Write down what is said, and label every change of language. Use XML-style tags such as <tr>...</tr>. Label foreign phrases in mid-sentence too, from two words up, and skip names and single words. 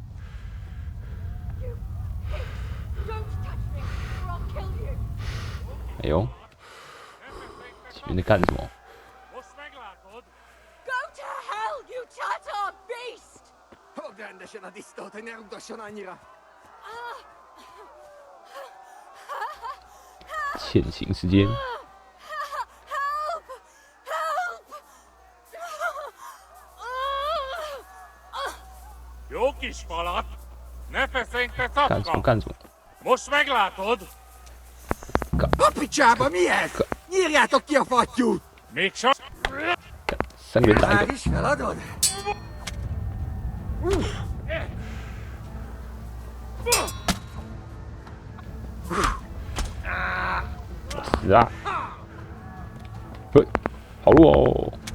<zh>哎呦，前面在干什么？</zh> <en>Go to hell, you Tatar beast!</en> <zh>欠行时间。干什么干什么？</zh> <hu>Most meglátod? Apicsába mi ez? Nyírjátok ki a fattyút! Még csak...</hu> <zh>三个人打一</zh> <hu>Már</hu> <zh>个，</zh> <hu>is feladod?</hu> <zh>死啊！喂，跑路哦！</zh>